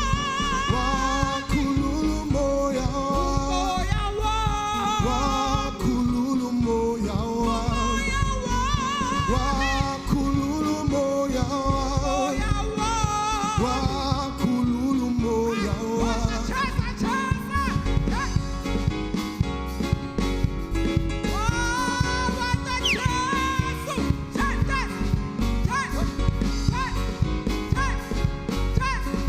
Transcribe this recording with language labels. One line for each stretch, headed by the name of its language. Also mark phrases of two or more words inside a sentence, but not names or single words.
Zulu: wakhulula umoya wami, umoya wami, wakhulula umoya wami, umoya wami, wakhulula umoya wami, umoya wami. wakhulula umoya wami. Chasa, chasa.
English: Hey. Oh, what a Jesu. Hey, hey, hey, hey, hey, hey.